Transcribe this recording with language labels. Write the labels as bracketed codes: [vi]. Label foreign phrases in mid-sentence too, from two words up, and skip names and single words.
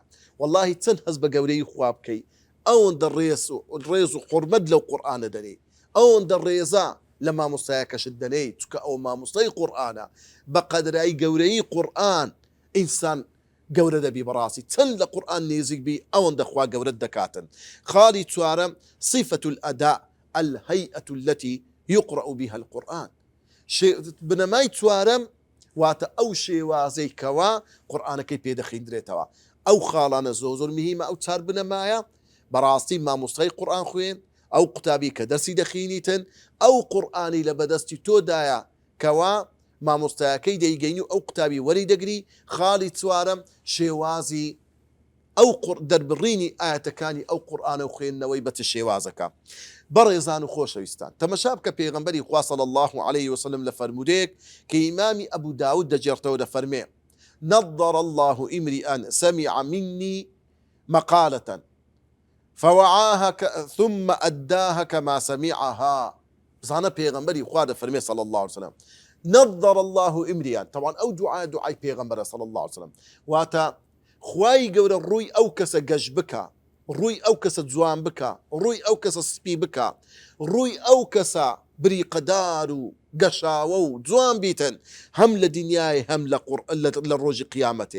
[ckb] واللهی چەند هەز بە گەورەی خوا بکەی، ئەوەندە ڕێز و حورمەت لەو قورئانە دەنێ، ئەوەندە ڕێزە لە مامۆستایەکەشت دەنێ، چکە ئەو مامۆستای قورئانە. بە قەدرایی گەورەی قورئان ئینسان گەورە دەبی بەڕاستی، چەند لە قورئان نێزیک بی ئەوەندە خوا گەورەت دەکاتن. خاڵی چوارەم [ar] صیفەت الئەدا، الهيئة التي يقرأ بها القرآن. [ckb] بنەمای چوارەم واتە ئەو شێوازەی کەوا قورئانەکەی پێدەخیندرێتەوە. ئەو خاڵانە زۆر مهمە. ئەو چار بنەمایە بەڕاستی مامۆستای قورئان خوێن، ئەو قوتابی کە دەرسی دەخینیتن، ئەو قورئانی لە بەدەستی تۆدایە کەوا مامۆستایەکەی دەیگەین و ئەو قوتابی وەری دەگری. خاڵی چوارەم شێوازی ئەو دەربڕینی ئاەتەکانی ئەو قورئانە و خوێندنەوەی بەچ شێوازەکە. بەڕێزان و خۆشەویستان، تەمەشا بکە پێغەمبەری خوا [ar] صلی الله عليه وسلم [ckb] لە فەرمودەیەک کە ئیمامی ئەبوو داود دەجێڕتەوە دەفەرمێ: [ar] نظر الله امرئا سمع مني مقالة فوعاها ثم أداها كما سمعها. [ckb] بزانە پێغەمبەری خوا دەفەرمێ [ar] صلی الله عليه وسلم نظر الله امرئا، [ckb] طبعا ئەو دوعای پێغەمبەرە [ar] صلی الله عليه وسلم، [ckb] واتە خوای گەورە ڕووی ئەو کەسە گەشت بکە، ڕووی ئەو کەسە جوان بکە، ڕووی ئەو کەسە سپی بکە، ڕووی ئەو کەسە بریقەدار و گەشاوە و جوان بیتن، هەم لە دنیای هەم لە ڕۆژی قیامەتێ.